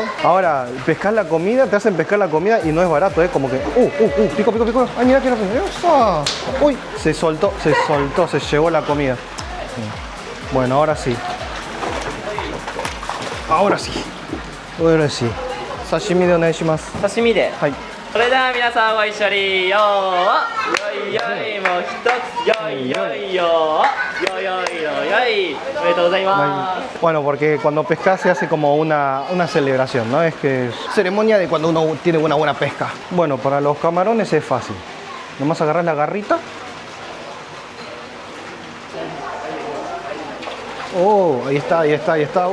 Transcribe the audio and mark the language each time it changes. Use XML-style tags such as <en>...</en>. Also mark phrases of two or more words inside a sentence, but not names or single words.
<es>Ahora, pescar la comida, te hacen pescar la comida y no es barato, ¿eh? Como que, pico. Ay, mira que ¡eso! Uy, se soltó, se llevó la comida. Bueno, ahora sí. Ahora sí.</es> <ja>刺身でお願いします. 刺身で. Hai. それでは皆さんご一緒によーよいよいもう一つよいよいよよいよいよよいおめでとうございます</ja> <es>Bueno, porque cuando pescas se hace como una celebración, ¿no? Es que es ceremonia de cuando uno tiene una buena pesca. Bueno, para los camarones es fácil. Nomás agarras la garrita. Oh, ahí está, ahí está, ahí está.</es>